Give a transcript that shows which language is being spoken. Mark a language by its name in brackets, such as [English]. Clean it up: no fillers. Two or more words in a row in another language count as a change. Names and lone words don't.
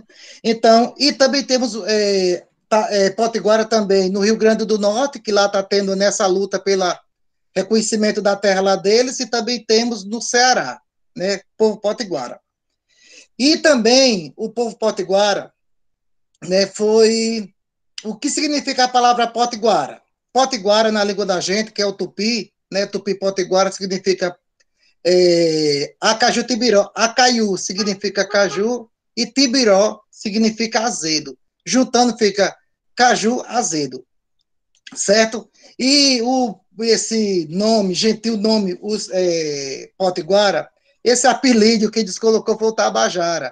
[Portuguese] Então, e também temos Potiguara também no Rio Grande do Norte, que lá está tendo nessa luta pelo reconhecimento da terra lá deles, e também temos no Ceará, né, povo potiguara. E também o povo potiguara, né, foi... O que significa a palavra potiguara? Potiguara, na língua da gente, que é o tupi, né, tupi potiguara significa [Tupí] acaju tibiró. [Portuguese] Acaiu significa caju e tibiró significa azedo. Juntando fica caju azedo, certo? E esse nome, gentil nome, potiguara, esse apelido que eles colocou foi o Tabajara.